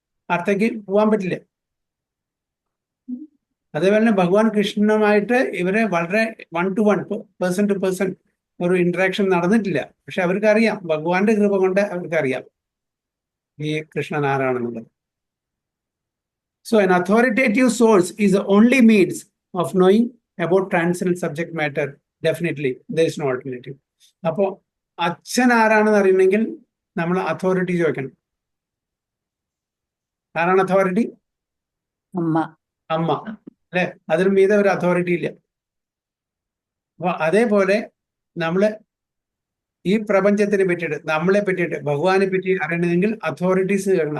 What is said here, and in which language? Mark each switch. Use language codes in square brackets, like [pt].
[ml] അടുത്തേക്ക് പോകാൻ പറ്റില്ല. അതേപോലെ തന്നെ ഭഗവാൻ കൃഷ്ണനുമായിട്ട് ഇവരെ വളരെ 1-to-1, പേഴ്സൺ ടു പേഴ്സൺ ഒരു ഇന്ററാക്ഷൻ നടന്നിട്ടില്ല. പക്ഷെ അവർക്കറിയാം, ഭഗവാന്റെ കൃപ കൊണ്ട് അവർക്കറിയാം ഈ Krishnan ആരാണെന്നുള്ളത്. [en] So an authoritative source is the only means of knowing about transcendental subject matter. Definitely, there is no alternative. [ml] അപ്പോൾ അച്ഛൻ ആരാണെന്ന് അറിയണമെങ്കിൽ നമ്മൾ അതോറിറ്റി ചോദിക്കണം. ആരാണ് അതോറിറ്റി? അമ്മ, അല്ലെ? അതിന് മീതെ ഒരു അതോറിറ്റി ഇല്ല. അപ്പൊ അതേപോലെ നമ്മള് ഈ പ്രപഞ്ചത്തിനെ പറ്റിയിട്ട്, നമ്മളെ പറ്റിയിട്ട്, ഭഗവാനെ പറ്റി അറിയണമെങ്കിൽ അതോറിറ്റീസ് കേൾക്കണം.